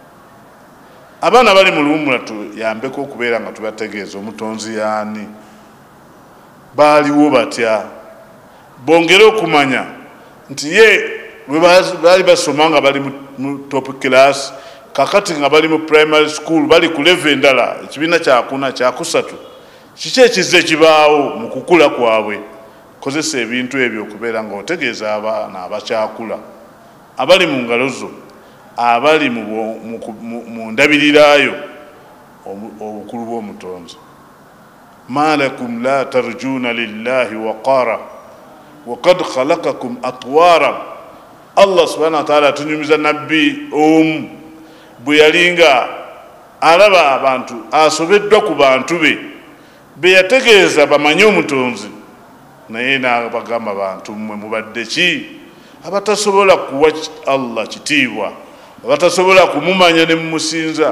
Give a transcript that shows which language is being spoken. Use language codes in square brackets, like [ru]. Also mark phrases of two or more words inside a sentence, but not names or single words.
[lg] Abaana bali mu luwummula tuyambeko okubeera nga tubategeeza omutonzi yaani, baaliwo batya, bongere okumanya nti ye bwe baali basoma nga bali mu [en] top class, [lg] kakati nga bali mu [en] primary school, [lg] bali ku level endala, ekibiina kyakuna kyakusatu, kiki ekizze ekibaawo mu kukula kwabwe. Kozesa ebintu ebyo okubeera nga otegeeza abaana abakyakula, abali mu ngalo zo, abali mu ndabirirayo obukulu bw'omutonzi. [ar] ما لكم لا ترجون لله وقارا وقد خلقكم أطوارا. [lg] Allah [ar] سبحانه وتعالى [lg] atunyumiza nabbi omu bwe yalinga alaba abantu asobeddwa ku bantu be yategeeza bamanye omutonzi, naye n'abagamba abantu mmwe mubadde ki abatasobola kuwa Allah kitiibwa, abatasobola kumumanya ne mumusinza.